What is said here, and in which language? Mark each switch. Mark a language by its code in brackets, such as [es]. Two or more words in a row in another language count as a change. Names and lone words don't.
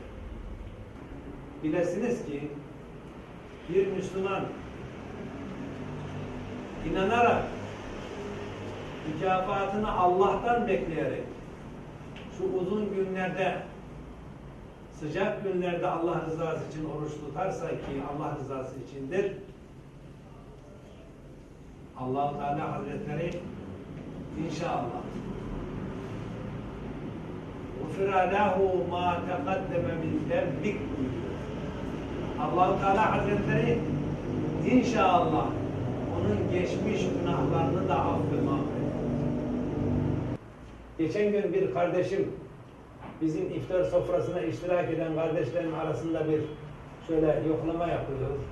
[tr] Bilesiniz ki bir Müslüman inanarak mükafatını Allah'tan bekleyerek şu uzun günlerde, sıcak günlerde Allah rızası için oruç tutarsa ki Allah rızası içindir, Allah-u Teala Hazretleri inşallah [ar] غُفِرَ لَهُ مَا تَقَدَّمَ مِنْ ذَنْبِكَ [tr] Allah-u Teala Hazretleri inşallah onun geçmiş günahlarını da affeder. Geçen gün bir kardeşim bizim iftar sofrasına iştirak eden kardeşlerin arasında bir şöyle yoklama yapıyor.